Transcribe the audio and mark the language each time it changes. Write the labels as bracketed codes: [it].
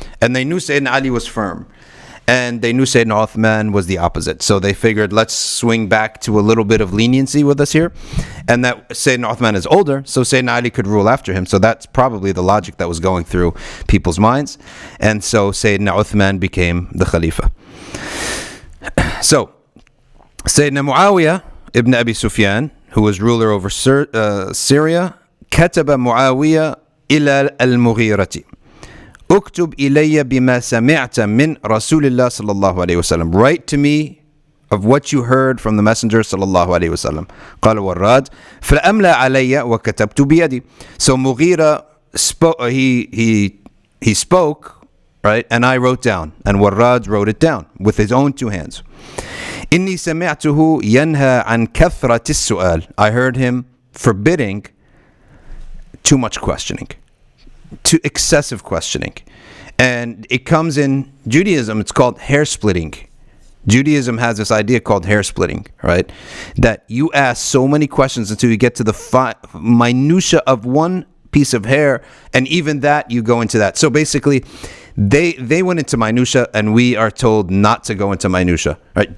[en] And they knew Sayyidina Ali was firm. And they knew Sayyidina Uthman was the opposite. So they figured, let's swing back to a little bit of leniency with us here. And that Sayyidina Uthman is older, so Sayyidina Ali could rule after him. So that's probably the logic that was going through people's minds. And so Sayyidina Uthman became the Khalifa. So Sayyidina Muawiyah ibn Abi Sufyan, who was ruler over Syria, [ar] كتب معاوية إلى المغيرة اكتب إلي بما سمعت من رسول الله صلى الله عليه وسلم. [en] Write to me of what you heard from the Messenger [ar] صلى الله عليه وسلم. قال وراد فأملى علي وكتبت بيدي. [en] So Mughira spoke, he spoke, right? And I wrote down, and Warrad wrote it down with his own 2 hands. [ar] إني سمعته ينهى عن كثرة السؤال. [en] I heard him forbidding too much questioning, to excessive questioning. And it comes in Judaism, it's called hair splitting. Judaism has this idea called hair splitting, right? That you ask so many questions until you get to the minutia of one piece of hair, and even that you go into that. So basically, they went into minutia, and we are told not to go into minutia, right?